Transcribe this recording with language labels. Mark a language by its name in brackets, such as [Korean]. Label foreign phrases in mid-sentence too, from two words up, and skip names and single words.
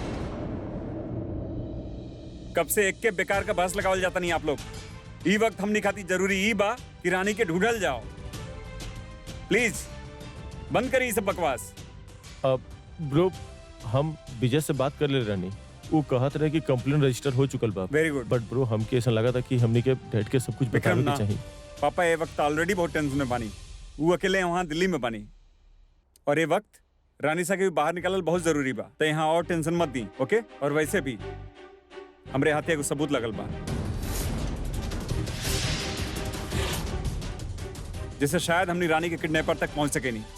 [Bhojpuri] कब से एक के बेकार का बहस लगावल जाता नहीं आप लोग। ई वक्त हमनी खाती जरूरी ई बा कि रानी के ढूंढल जाओ। प्लीज बंद करी ये सब बकवास। अब ब्रो, हम विजय से बात कर ले रहनी, वो कहत रहे कि [English] complaint register [Bhojpuri] हो चुकल बा। [English] very good. but bro, [Bhojpuri] हमके ऐसा लगा था कि हमनी के डैड के सब कुछ बतावे के चाहिए। पापा ये वक्त ऑलरेडी बहुत टेंशन में बानी। वो अकेले वहाँ दिल्ली में बानी, और ये वक्त रानी सा के भी बाहर निकालल बहुत जरूरी बा। तो यहाँ और टेंशन मत दी, ओके? और वैसे भी हमरे हाथे एगो सबूत लगल बा, जिससे शायद हमनी रानी के किडनैपर तक पहुंच सके नहीं।